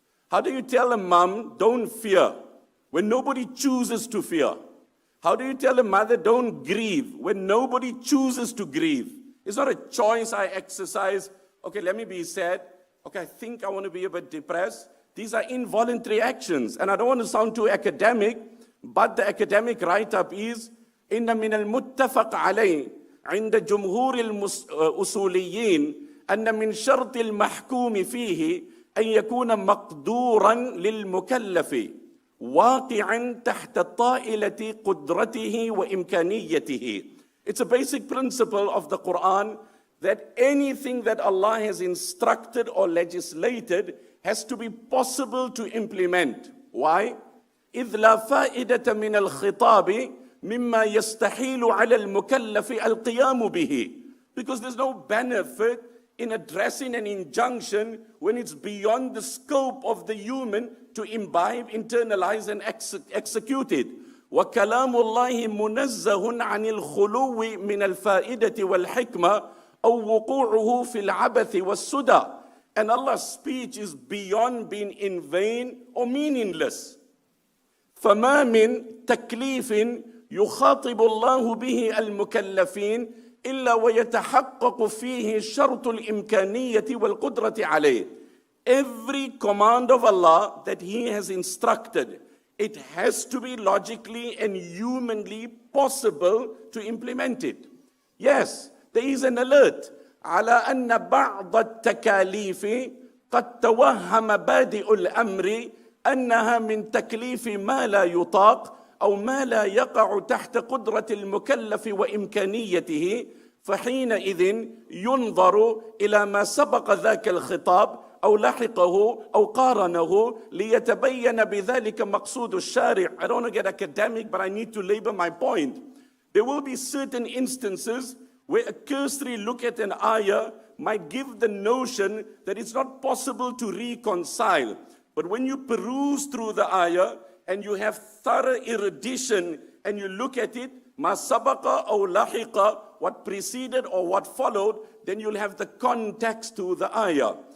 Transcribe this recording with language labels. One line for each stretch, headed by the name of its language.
English: How do you tell a mom, don't fear, when nobody chooses to fear? How do you tell a mother, don't grieve, when nobody chooses to grieve? It's not a choice I exercise. Okay, let me be sad. Okay, I think I want to be a bit depressed. These are involuntary actions. And I don't want to sound too academic, but the academic write-up is,
Arabic: إن من المتفق عليه عند جمهور الأصوليين أن من شرط المحكوم فيه أن يكون مقدورا للمكلف واقعا تحت طائلة قدرته وإمكانيته.
English: It's a basic principle of the Qur'an that anything that Allah has instructed or legislated has to be possible to implement. Why?
Arabic: إذ لا فائدة من الخطاب مما يستحيل على المكلف القيام به.
English: Because there's no benefit in addressing an injunction when it's beyond the scope of the human to imbibe, internalize, and execute it.
Arabic: وَكَلَامُ اللَّهِ مُنَزَّهٌ عَنِ الْخُلُوِّ مِنَ الْفَائِدَةِ وَالْحِكْمَةِ أَوْ وُقُوعُهُ فِي الْعَبَثِ وَالسُّدَى.
English: And Allah's speech is beyond being in vain or meaningless.
Arabic: فَمَا مِن تَكْلِيفٍ يخاطب الله به المكلفين إلا ويتحقق فيه شرط الإمكانية والقدرة عليه.
English: Every command of Allah that He has instructed, it has to be logically and humanly possible to implement it. Yes, there is an alert
Arabic: على أن بعض التكاليف قد توهم بادئ الأمر أنها من تكليف ما لا يطاق أو ما لا يقع تحت قدرة المكلف وإمكانيته، فحينئذ ينظر إلى ما سبق ذاك الخطاب أو لحقه أو قارنه ليتبين بذلك مقصود الشارع.
English: I don't want to get academic, but I need to labor my point. There will be certain instances where a cursory look at an ayah might give the notion that it's not possible to reconcile. But when you peruse through the ayah, and you have thorough erudition, and you look at it, ma sabaqa or lahiqa, what preceded or what followed, then you'll have the context to the ayah.